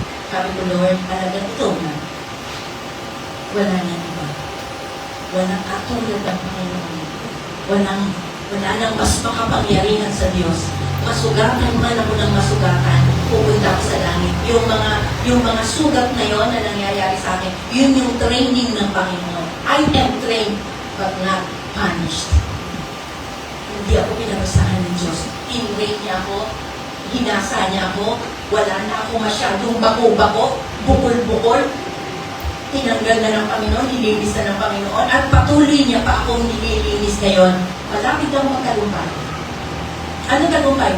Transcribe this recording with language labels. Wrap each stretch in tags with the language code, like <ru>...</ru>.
<tl>Sabi ko, Lord, talagang ito na. Wala na iba. Walang katulad ang Panginoon. Wala nang mas makapangyarihan sa Diyos. Masugatan man ako ng masugatan, pupunta ako sa langit. Yung mga sugat na yon na nangyayari sa akin, yun yung training ng Panginoon.</tl> <en>I am trained but not punished.</en> <tl>Hindi ako pinabasahan ng Diyos. Tinrate niya ako, hinasa niya ako, wala na ako masyadong bako-bako, bukol-bukol. Tinanggal na ng Panginoon, nilinis na ng Panginoon, at patuloy niya pa akong nililinis ngayon. Malapit lang magtagumpay. Ano tagumpay?</tl>